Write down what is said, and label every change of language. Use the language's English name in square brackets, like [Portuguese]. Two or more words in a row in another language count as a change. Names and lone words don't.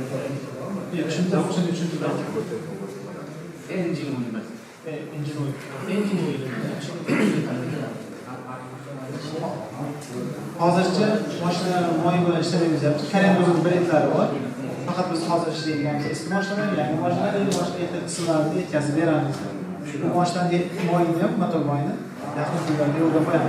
[Uzbek] Tushundim. [Korean] 엔진 오일만. [English] Engine oil. [Uzbek] hozircha mashina mo'yin bilan ishlamaymiz. Koreyaning o'zining brendlari bor. Faqat biz hozir ishlaydigan eski mashinalar, yangi mashinalar, mashina qismlarini yetkazib beramiz. Bu mashinani mo'yinni ham, motor mo'yini yaqin kunlarda yo'lga qo'yamiz.